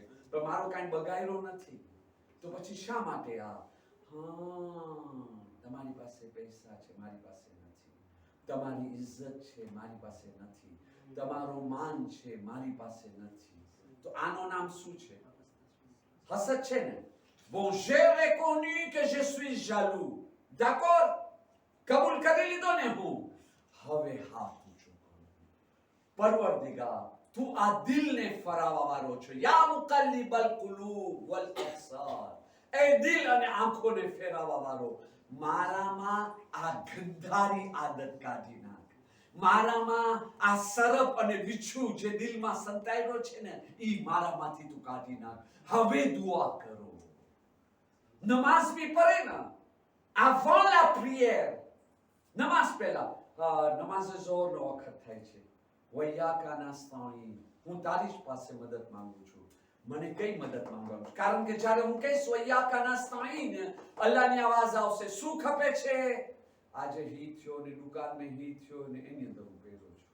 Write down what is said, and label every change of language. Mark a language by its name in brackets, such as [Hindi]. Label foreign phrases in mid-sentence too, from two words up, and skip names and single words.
[Gujarati] પણ મારો કાંઈ બગાયરો નથી તો પછી શા માટે આ? તમારી પાસે પૈસા છે, મારી પાસે નથી. તમારી ઇજ્જત છે, મારી પાસે નથી. તમારો માન છે, મારી પાસે નથી. તો આનો નામ શું છે? હસદ છે ને. [French] Bon, j'ai reconnu que je suis jaloux. D'accord? [Gujarati] કબૂલ કરી લીધો ને હું. હવે હાથ ઊંચો કરો. પરવરદિગાર, તું આ દિલને ફરાવા વાળો છો. [Arabic] يا مقلب القلوب والأبصار. [Gujarati] એ દિલ અને આંખોને ફેરવવા વાળો, મારામાં આ ગંધારી આદત કાઢી નાખ. મારામાં આ સરપ અને વિછું જે દિલમાં સંતાયેલો છે ને, ઈ મારામાંથી તું કાઢી નાખ. હવે દુઆ કરો. નમાઝ ભી પડે ને, [French] avant la prière, [Gujarati] નમાઝ પહેલા. નમાઝ ઝોહરનો વખત થાય છે. [Arabic] وإياك نستعين, [Gujarati] હું તારી જ પાસે મદદ માંગુ છું. મને કઈ મદદ માંગવાનું? કારણ કે જ્યારે હું કહીશ [Arabic] وإياك نستعين, [Gujarati] અલ્લાહની આવાજ આવશે. શું ખપે છે? આજે હીટ થયો ને દુકાનમાં હીટ થયો ને એની અંદર હું પહેરો છું.